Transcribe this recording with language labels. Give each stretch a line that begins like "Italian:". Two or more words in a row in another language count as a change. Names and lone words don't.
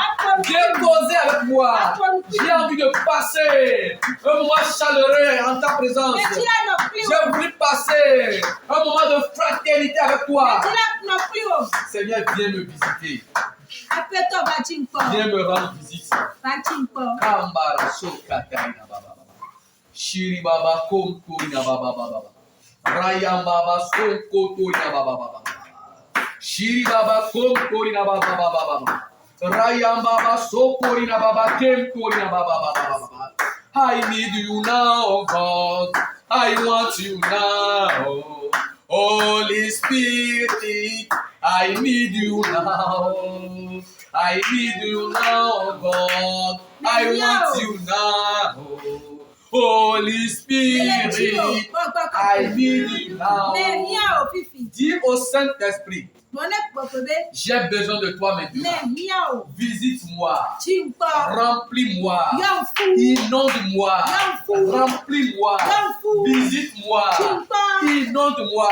French: Viens causer avec moi. J'ai envie de passer un moment chaleureux en ta présence. J'ai voulu passer un moment de fraternité avec toi. Seigneur, viens me visiter. Viens me rendre visite. Kambara sokatarina baba. Shiri baba komturina baba baba. Rayam baba sokoturina baba baba. Shiri baba komturina baba baba. Rayam baba sokorina baba kemturina baba baba.
English: I need you now, God. I want you now. Holy Spirit, I need you now. I need you now, God. I want you now. Holy Spirit, I need you now.
French: Dis au Saint-Esprit, j'ai besoin de toi maintenant. Visite-moi. Remplis-moi. Inonde-moi. Remplis-moi. Visite-moi. Inonde-moi.